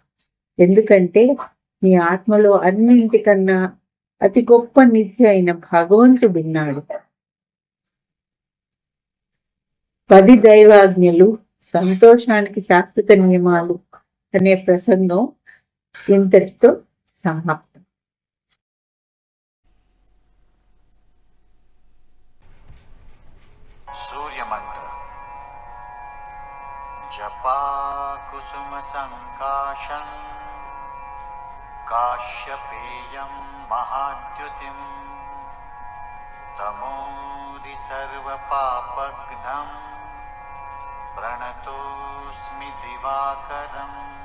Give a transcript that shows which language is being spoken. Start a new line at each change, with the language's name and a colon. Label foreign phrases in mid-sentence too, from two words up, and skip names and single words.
Telugu: ఎందుకంటే మీ ఆత్మలో అన్నింటికన్నా అతి గొప్ప నిధి అయిన భగవంతుడున్నాడు. 10 దైవాజ్ఞలు, సంతోషానికి శాశ్వత నియమాలు, అనే ప్రసంగం ఇంతటితో సమాప్తం.
Sanskrit: सूर्यमन्त्र जपा कुसुम संकाशं काश्यपेयं महाद्युतिं तमोदि सर्वपापघ्नं प्रणतोऽस्मि दिवाकरम्